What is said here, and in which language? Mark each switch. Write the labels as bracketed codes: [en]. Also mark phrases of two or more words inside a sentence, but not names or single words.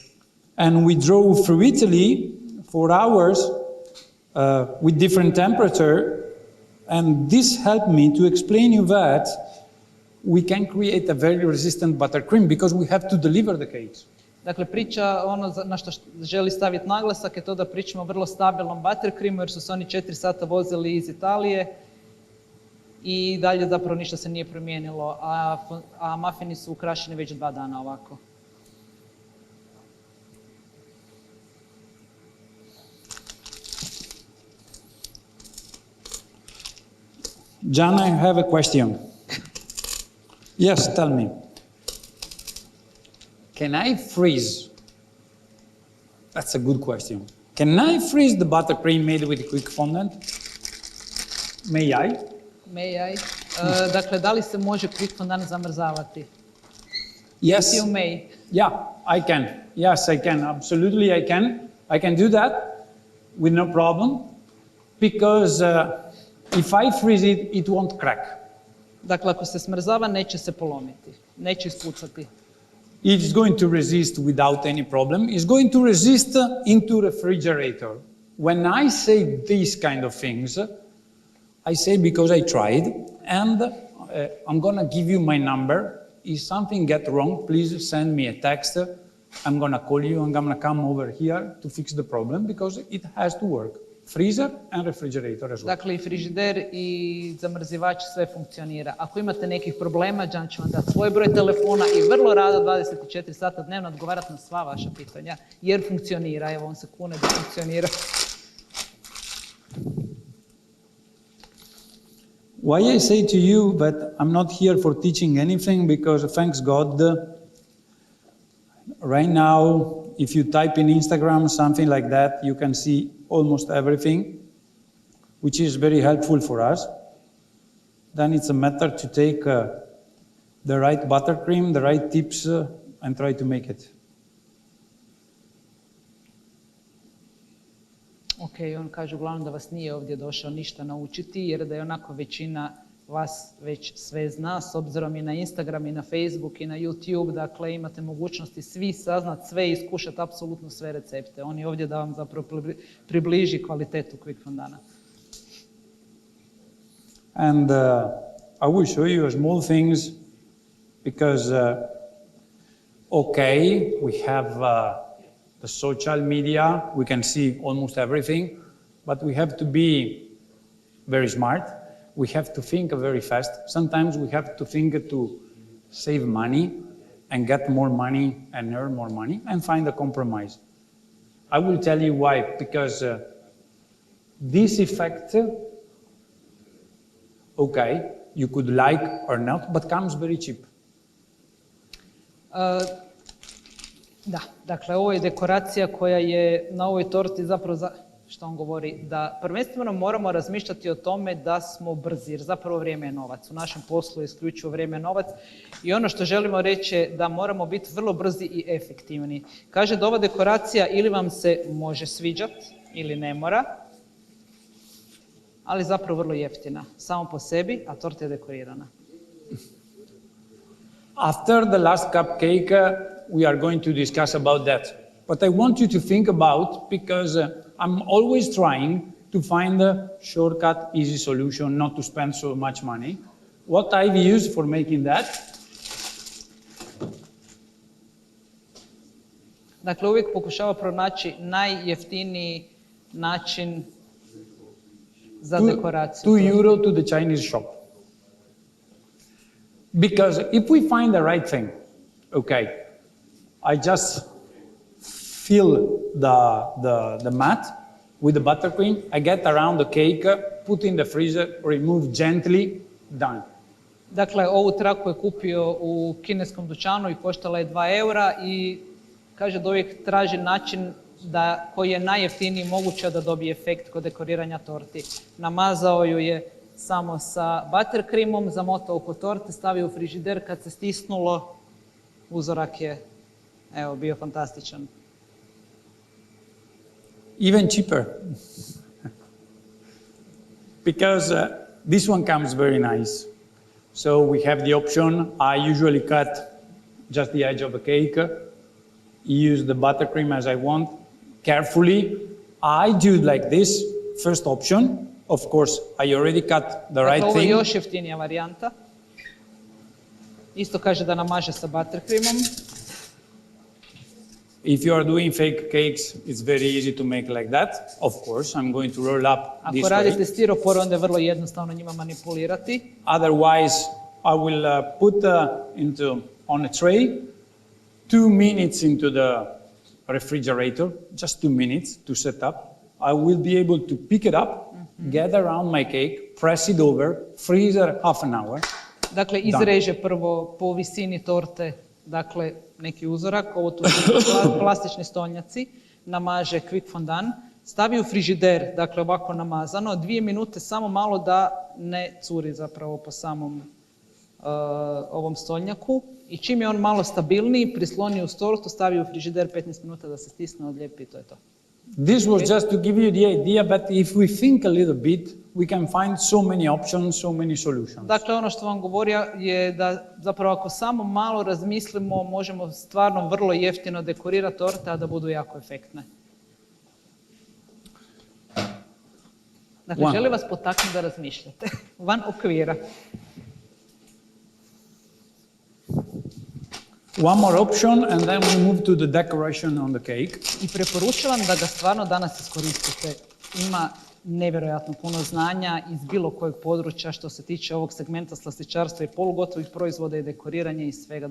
[en] And we drove through Italy for hours with different temperature, and this helped me to explain you that we can create a very resistant buttercream because we have to deliver the cakes. [hr] Dakle, priča, ono na što želi staviti naglasak je to da pričamo o vrlo stabilnom buttercreamu jer su se oni 4 sata vozili iz Italije i dalje zapravo ništa se nije promijenilo, a mafini su ukrašeni već 2 dana ovako. [en] John, I have a question. Yes, tell me. Can I freeze? That's a good question. Can I freeze the buttercream made with quick fondant? May I? May I? [hr] Dakle, da li se može [en] quick fondant [hr] zamrzavati? [en] Yes. You may. Yeah, I can. Yes, I can. Absolutely, I can. I can do that with no problem because if I freeze it, it won't crack. [hr] Dakle, ako se smrzava, neće se polomiti, neće ispucati. [en] It's going to resist without any problem. It's going to resist into refrigerator. When I say these kind of things, I say because I tried, and I'm gonna give you my number. If something get wrong, please send me a text. I'm gonna call you, I'm gonna come over here to fix the problem because it has to work. Freezer and refrigerator as well. [hr] Dakle, i frižider i zamrzivač sve funkcionira. Ako imate nekih problema, Đan će vam dati svoj broj telefona i vrlo rado 24 sata dnevno odgovarati na sva vaša pitanja, jer funkcionira. Evo, on se kune da funkcionira. [en] Why I say to you that I'm not here for teaching anything because thanks God, right now, if you type in Instagram, something like that, you can see almost everything, which is very helpful for us. Then it's a matter to take the right buttercream, the right tips, and try to make it. [hr] Ok, on kaže uglavnom da vas nije ovdje došao ništa naučiti, jer da je onako većina vas već sve zna, s obzirom i na Instagram, i na Facebook, i na YouTube, dakle imate mogućnosti svi saznat sve i iskušati apsolutno sve recepte. On je ovdje da vam zapravo približi kvalitetu [en] quick fondana. And I will show you small things because, okay, we have the social media, we can see almost everything, but we have to be very smart. We have to think very fast. Sometimes we have to think to save money and get more money and earn more money and find a compromise. I will tell you why, because this effect, okay, you could like or not, but comes very cheap. [hr] Da, dakle ovo je dekoracija koja je na ovoj torti zapravo, što on govori, da prvenstveno moramo razmišljati o tome da smo brzi, jer zapravo vrijeme je novac. U našem poslu je isključivo vrijeme novac i ono što želimo reći je da moramo biti vrlo brzi i efektivni. Kaže da ova dekoracija ili vam se može sviđati ili ne mora, ali zapravo vrlo jeftina, samo po sebi, a torta je dekorirana. [en] After the last cupcake, we are going to discuss about that. But I want you to think about, because I'm always trying to find a shortcut, easy solution, not to spend so much money. What I've used for making that. [hr] Dakle, uvijek pokušava pronaći najjeftiniji način za dekoraciju. [en] €2 to the Chinese shop. Because if we find the right thing, okay, I just fill the mat with the buttercream, I get around the cake, put in the freezer, remove gently, done. [hr] Dakle, ovu traku je kupio u kineskom dućanu i koštala je €2 i kaže da uvijek traži način koji je najjeftiniji moguće da dobije efekt kod dekoriranja torti. Namazao ju je samo sa buttercreamom, zamotao oko torte, stavio u frižider, kad se stisnulo, uzorak je bio fantastičan. [en] Even cheaper. Because this one comes very nice. So we have the option, I usually cut just the edge of the cake, use the buttercream as I want, carefully. I do like this, first option. Of course, I already cut the right [hr] Ovo je [en] thing. [hr] još jeftinija varijanta. Isto kaže da namaže sa buttercreamom. [en] If you are doing fake cakes, it's very easy to make like that. Of course, I'm going to roll up this [hr] Ako radite [en] way. [hr] stiropor, onda je vrlo jednostavno njima manipulirati. [en] Otherwise, I will put on a tray 2 minutes into the refrigerator, just 2 minutes to set up. I will be able to pick it up, get around my cake, press it over, freezer half an hour. [hr] Dakle, izreže prvo po visini torte, dakle, neki uzorak, ovo tu su plastični stolnjaci, namaže [en] quick fondant, [hr] stavi u frižider, dakle ovako namazano, 2 minute samo malo da ne curi zapravo po samom ovom stolnjaku i čim je on malo stabilniji, prisloni uz tortu, stavi u frižider 15 minuta da se stisne, odlijepi i to je to. [en] This was just to give you the idea, but if we think a little bit, we can find so many options, so many solutions. [hr] Dakle, ono što vam govorio je da zapravo ako samo malo razmislimo, možemo stvarno vrlo jeftino dekorirati torte, a da budu jako efektne. Dakle, želim vas potaknuti da razmišljate van okvira. [en] One more option and then we move to the decoration on the cake. [hr] I preporučujem da ga stvarno danas iskoristite. Ima nevjerojatno puno znanja iz bilo kojeg područja što se tiče ovog segmenta slastičarstva i polugotovih proizvoda i dekoriranja i svega.